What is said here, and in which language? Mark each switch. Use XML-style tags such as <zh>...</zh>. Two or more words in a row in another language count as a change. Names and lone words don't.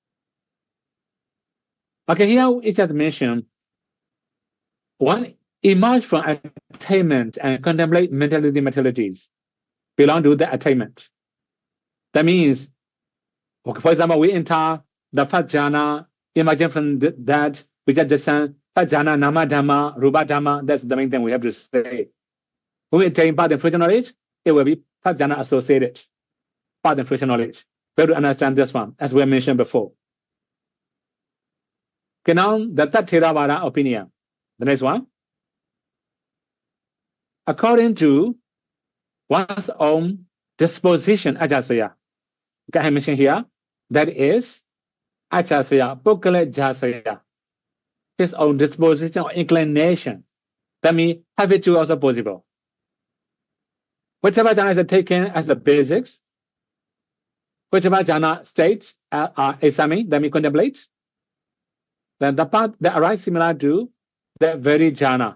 <en>Okay, here it just mentioned one emerge from attainment and contemplate mentality materialities belong to the attainment. That means, okay, for example, we enter the first jhana, imagine from that, we just discern first jhana,</en> <pi>nama dhamma, rupa dhamma.</pi> <en>That's the main thing we have to say. When we attain path and fruition knowledge, it will be first jhana associated, path and fruition knowledge. We have to understand this one, as we mentioned before. Okay, now the third Theravada opinion. The next one. According to one's own disposition, ajasaya. Okay, I mentioned here, that is</en> <pi>ajasaya, pokale jasaya.</pi> <en>His own disposition or inclination. That means habitude also possible. Whichever jhana is taken as the basics, whichever jhana states are examined, that means contemplates, then the path that arises similar to that very jhana.</en>